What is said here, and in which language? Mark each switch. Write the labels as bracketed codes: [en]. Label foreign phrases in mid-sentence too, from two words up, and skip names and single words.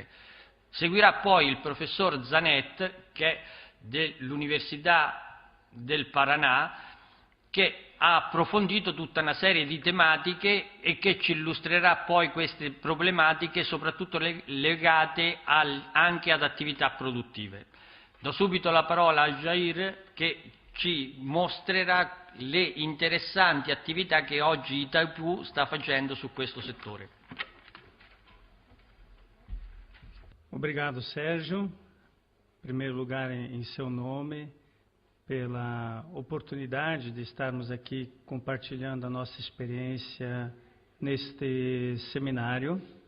[it] Seguirà poi il professor Zanet, che è dell'Università del Paraná, che ha approfondito tutta una serie di tematiche e che ci illustrerà poi queste problematiche, soprattutto legate anche ad attività produttive. Do subito la parola a Jair, che ci mostrerà le interessanti attività che oggi Itaipu sta facendo su questo settore. [pt] Obrigado, Sérgio. Em primeiro lugar, em seu nome, pela oportunidade de estarmos aqui compartilhando a nossa experiência neste seminário.